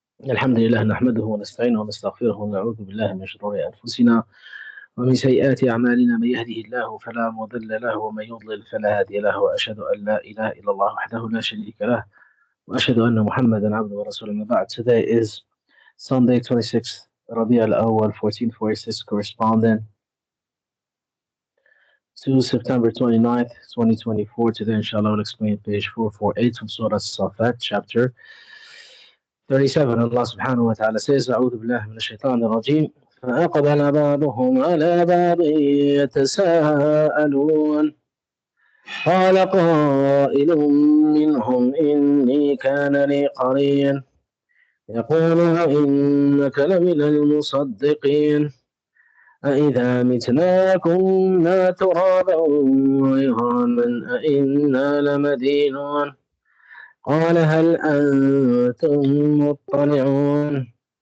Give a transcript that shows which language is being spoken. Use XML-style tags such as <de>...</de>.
<ar>الحمد لله نحمده ونستعينه ونستغفره ونعوذ بالله من شرور أنفسنا ومن سيئات أعمالنا. من يهده الله فلا مضل له ومن يضلل فلا هادي له، وأشهد أن لا إله إلا الله وحده لا شريك له وأشهد أن محمدا عبده ورسوله. ما بعد.</ar> <en>Today is Sunday 26th Rabi al-Awwal 1446, corresponding to September 29th 2024. Today inshallah we'll explain page 448 from Surah Saffat, chapter 37. Allah subhanahu wa ta'ala says,</en> <ar>أعوذ بالله من الشيطان الرجيم. فأقبل بعضهم على بعض يتساءلون قال قائل منهم إني كان لي قرين يقول إنك لمن المصدقين أإذا متنا كنا ترابا وعظاما أإنا لمدينون قال هل أنتم مطلعون</ar>